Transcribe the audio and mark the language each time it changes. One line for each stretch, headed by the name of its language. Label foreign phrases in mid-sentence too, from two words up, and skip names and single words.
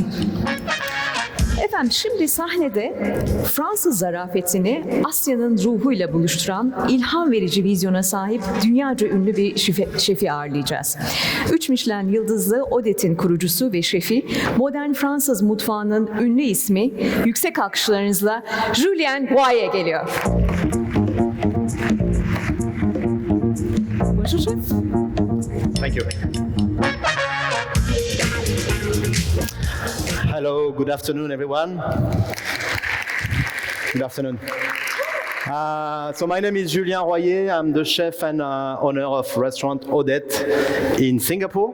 Turkish: Efendim şimdi sahnede Fransız zarafetini Asya'nın ruhuyla buluşturan ilham verici vizyona sahip dünyaca ünlü bir şefi ağırlayacağız. 3 Michelin yıldızlı Odette'in kurucusu ve şefi, modern Fransız mutfağının ünlü ismi, yüksek alkışlarınızla Julien Royer geliyor.
French: Bonjour chef.
English: Thank you. Hello, good afternoon, everyone. Good afternoon. So my name is Julien Royer. I'm the chef and owner of restaurant Odette in Singapore.